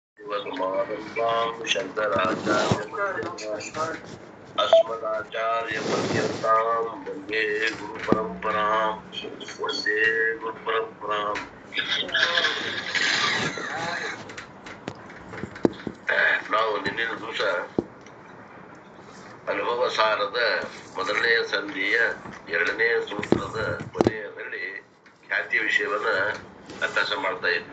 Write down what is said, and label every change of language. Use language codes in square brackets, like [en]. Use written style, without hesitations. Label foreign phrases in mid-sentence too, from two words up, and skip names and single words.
[sa] शंकराचार्य अस्मदाचार्य पर्यंतां वंदे गुरु परंपरां वंदे गुरु परंपरां [kn] ನಾವು ನಿನ್ನಿನ ದಿವಸ ಅನುಭವ ಸಾರದ ಮೊದಲನೆಯ ಸಂಧಿಯ ಎರಡನೇ ಸೂತ್ರದ ಕೊನೆಯಲ್ಲಿ ಖ್ಯಾತಿ ವಿಷಯವನ್ನ ಅಭ್ಯಾಸ ಮಾಡ್ತಾ ಇದ್ವಿ.